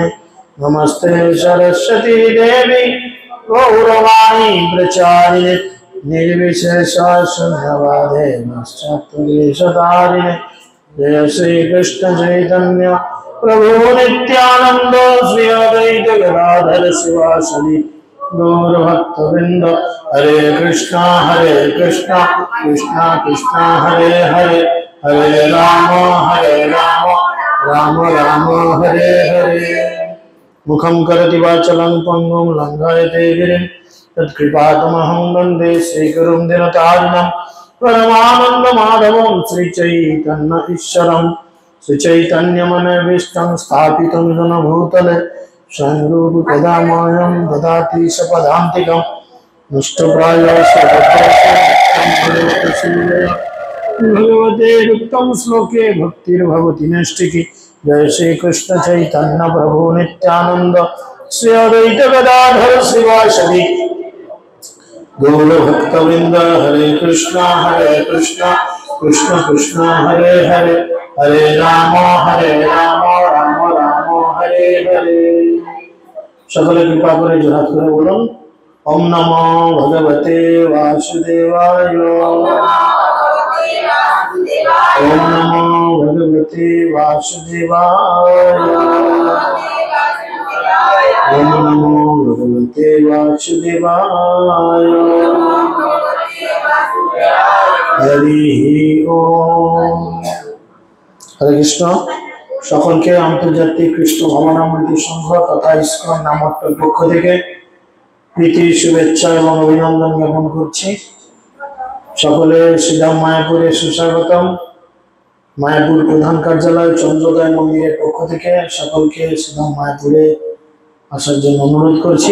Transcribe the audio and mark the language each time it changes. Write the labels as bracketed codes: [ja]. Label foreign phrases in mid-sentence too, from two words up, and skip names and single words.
[sa] नमस्ते सरस्वती देवी गौरवाणी प्रचारिणे निर्विशेष शून्यवादे पाश्चात्यदेशतारिणे। जय श्री कृष्ण चैतन्य प्रभु नित्यानंद श्री अद्वैत गदाधर शिवासदि गौर भक्तवृंद। हरे कृष्णा कृष्णा कृष्णा हरे हरे, हरे राम राम राम हरे हरे। मुखं करोति वाचालं पंगुं लंघयते गिरिं तत्कृपातमहं वन्दे श्रीगुरुं दिनतारिणं। परमानन्दमाधवं श्रीचैतन्य ईश्वरं श्रीचैतन्यमनोभीष्टं स्थापितं येन भूतले स्वयं रूपकदा मह्यं ददाति सपदान्तिकं। नष्टप्रायस्य भगवते उत्तम श्लोके भक्तिर्भवति नैष्टिकी। जय श्री कृष्ण चैतन्य प्रभु नित्यानंद श्री अद्वैत गदाधर शिवासदि गौर भक्तवृंद। हरे कृष्णा कृष्ण कृष्ण हरे हरे, हरे राम राम राम हरे हरे। [bn] সকলে কৃপা করে জোড়হাত করে বলুন [sa] ওম নমো ভগবতে বাসুদেবায়। ओम नमो भगवते वासुदेवाय। ओम नमो भगवते वासुदेवाय। हरि ओम। हरे कृष्ण। [bn] সকলকে আন্তর্জাতিক কৃষ্ণ ভাবনামৃতি সংঘ তথা ইসকন নামক পক্ষ থেকে প্রীতি শুভেচ্ছা এবং অভিনন্দন জ্ঞাপন করছি। সকলে শ্রীধাম মায়াপুরে সুস্বাগতম। মায়াপুর প্রধান কার্যালয় চন্দ্রোদয় মন্দিরের পক্ষ থেকে সকলকে শ্রীধাম মায়াপুরে আসার জন্য অনুরোধ করছি।